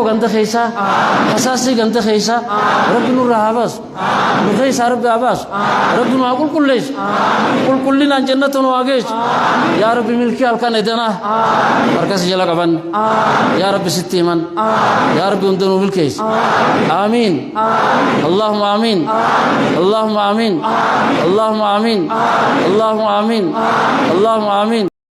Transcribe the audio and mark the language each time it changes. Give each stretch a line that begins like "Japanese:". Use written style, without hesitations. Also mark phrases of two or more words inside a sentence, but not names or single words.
Oromo: ganda keessaa hasaasii ganda keessaa rabbi nurraa haa baasu nu keessaa rabbi haa baasu rabbi nu haa qulqulleessu qulqullinaan jannata nu haa geessu yaa rabbi milkii halkan edanaa harkas jala qaban yaa rabbi sitti himan yaa rabbi hunda nu milkeessi
Arabic: آمين اللهم آمين اللهم آمين اللهم آمين اللهم آمين اللهم آمين